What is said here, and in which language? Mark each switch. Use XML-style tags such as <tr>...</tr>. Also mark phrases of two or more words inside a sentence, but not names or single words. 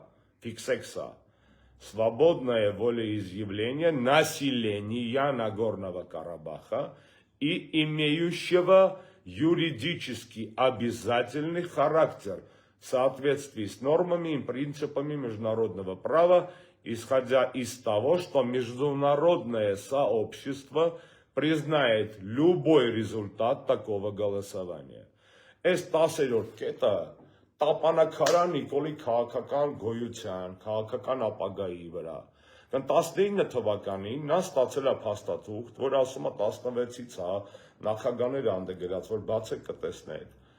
<ru>фиксекса, свободное волеизъявление населения Нагорного Карабаха и имеющего юридически обязательный характер в соответствии с нормами и принципами международного права, исходя из того, что международное сообщество признает любой результат такого голосования.</ru> <hy>Այս 10-րդ կետը տապանակարա Նիկոլի քաղաքական գոյության, քաղաքական ապագայի վրա։ 19 թվականին նա ստացել է փաստաթուղթ, որ ասում է 16-ից է նախագահները անդգրած, որ բացեք կտեսնեք։</hy>